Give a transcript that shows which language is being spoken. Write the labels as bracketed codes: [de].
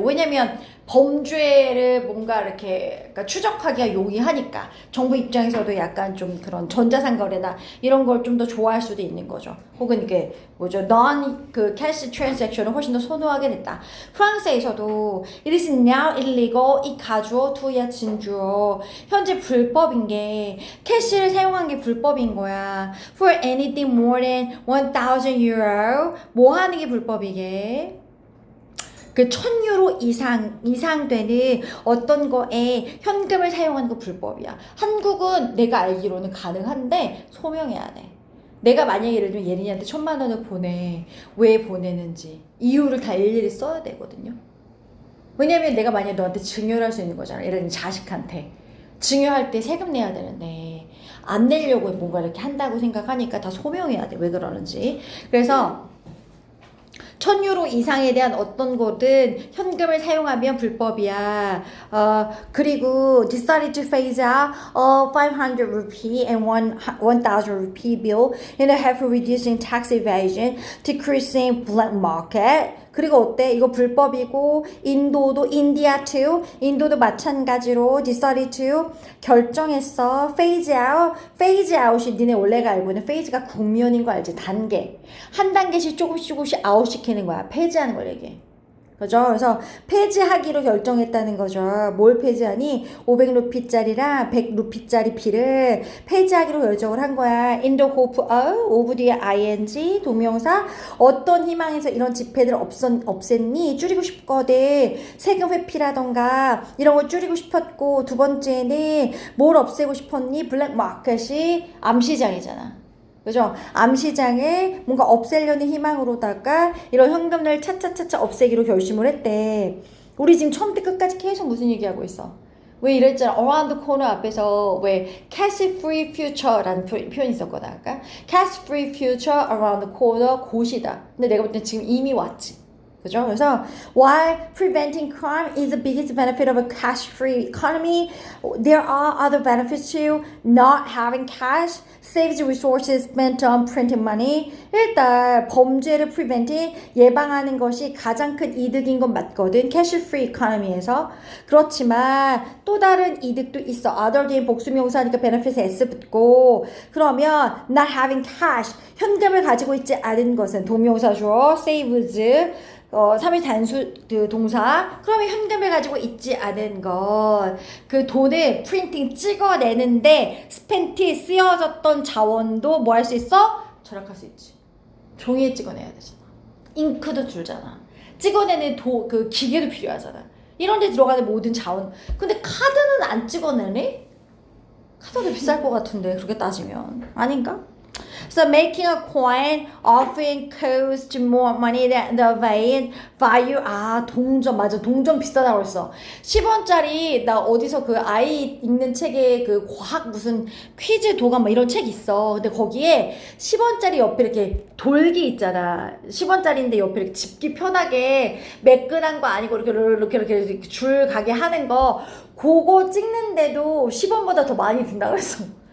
[ko] 왜냐면 범죄를 뭔가 이렇게 그러니까 추적하기가 용이하니까 정부 입장에서도 약간 좀 그런 전자상 거래나 이런 걸 좀 더 좋아할 수도 있는 거죠. 혹은 이게 뭐죠? non 그 cash transaction을 훨씬 더 선호하게 됐다. 프랑스에서도 [en] it is now illegal [ko] 이 가주어 투야 진주어 현재 불법인 게 캐시를 사용한 게 불법인 거야. [en] For anything more than 1,000 euro [ko] 뭐 하는 게 불법이게? 그 1,000유로 이상 되는 어떤 거에 현금을 사용하는 거 불법이야. 한국은 내가 알기로는 가능한데 소명해야 돼. 내가 만약에 예를 들면 예린이한테 1,000만 원을 보내. 왜 보내는지 이유를 다 일일이 써야 되거든요. 왜냐면 내가 만약에 너한테 증여를 할 수 있는 거잖아. 예를 들면 자식한테. 증여할 때 세금 내야 되는데 안 내려고 뭔가 이렇게 한다고 생각하니까 다 소명해야 돼. 왜 그러는지. 그래서 1,000유로 이상에 대한 어떤 거든 현금을 사용하면 불법이야. 그리고 [en] decided to phase out 500 rupee and 1,000 rupee bill in a help reducing tax evasion, decreasing black market. [ko] 그리고 어때? 이거 불법이고 인도도 인디아 too 인도도 마찬가지로 [en] decided to [ko] 결정했어. [en] phase out. [ko] phase out이 니네 원래가 알고 있는 phase가 국면인 거 알지? 단계. 한 단계씩 조금씩 아웃 시키는 거야. 폐지하는 걸 얘기해. 그죠? 그래서 폐지하기로 결정했다는 거죠. 뭘 폐지하니? 500루피짜리랑 100루피짜리 비를 폐지하기로 결정을 한 거야. [en] In the hope of [ko] 뒤에 ing 동명사 어떤 희망에서 이런 지폐들을 없앴니? 줄이고 싶거든. 세금 회피라던가 이런 걸 줄이고 싶었고 두 번째는 뭘 없애고 싶었니? 블랙 마켓이 암시장이잖아. 그죠? 암시장에 뭔가 없애려는 희망으로다가 이런 현금을 차차차차 없애기로 결심을 했대. 우리 지금 처음부터 끝까지 계속 무슨 얘기하고 있어? 왜 이랬잖아. [en] around the corner [ko] 앞에서 왜 [en] cash free future [ko] 라는 표현이 있었거든 아까. [en] cash free future around the corner [ko] 곧이다. 근데 내가 볼 때 지금 이미 왔지. 그죠? 그래서 [en] while preventing crime is the biggest benefit of a cash-free economy, there are other benefits too. Not having cash saves resources spent on printing money. [ko] 일단 범죄를 preventing 예방하는 것이 가장 큰 이득인 건 맞거든. [en] cash-free economy에서. [ko] 그렇지만 또 다른 이득도 있어. [en] other than [ko] 복수명사니까 benefit에 s 붙고 그러면 [en] not having cash [ko] 현금을 가지고 있지 않은 것은 동명사죠. saves 3일 단수 그 동사. 그러면 현금을 가지고 있지 않은 것. 그 돈을 프린팅 찍어내는데 스펜트에 쓰여졌던 자원도 뭐 할 수 있어? 절약할 수 있지. 종이에 찍어내야 되잖아. 잉크도 줄잖아. 찍어내는 그 기계도 필요하잖아. 이런 데 들어가는 모든 자원. 근데 카드는 안 찍어내네? 카드도 비쌀 것 같은데 그렇게 따지면. 아닌가? [en] So making a coin often costs more money than the value. [ko] 동전. 맞아. 동전 비싸다고 했어. 10원짜리 나 어디서 그 아이 읽는 책에 그 과학 무슨 퀴즈 도감 뭐 이런 책 있어. 근데 거기에 10원짜리 옆에 이렇게 돌기 있잖아. 10원짜리인데 옆에 이렇게 집기 편하게 매끈한 거 아니고 이렇게 줄 가게 하는 거 그거 찍는데도 10원보다 더 많이 든다고 했어.